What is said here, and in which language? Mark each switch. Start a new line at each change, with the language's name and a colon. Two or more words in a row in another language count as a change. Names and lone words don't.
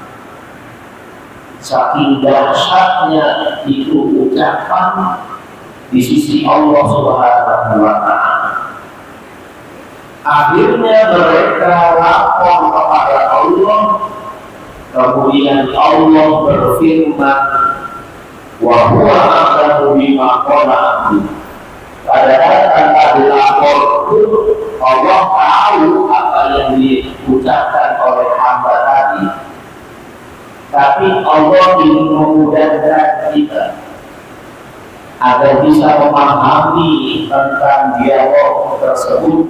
Indonesian: Saking dahsyatnya itu ucapan di sisi Allah
Arabic: سبحانه وتعالى.
Indonesian: Akhirnya mereka lapor kepada Allah. Kemudian Allah berfirman,
Arabic: وهو أعلم بما قالوا.
Indonesian: Padahal tanpa dilapor itu Allah tahu apa yang diucapkan oleh hamba tadi. Tapi Allah ingin memudahkan kita agar bisa memahami tentang dialog tersebut.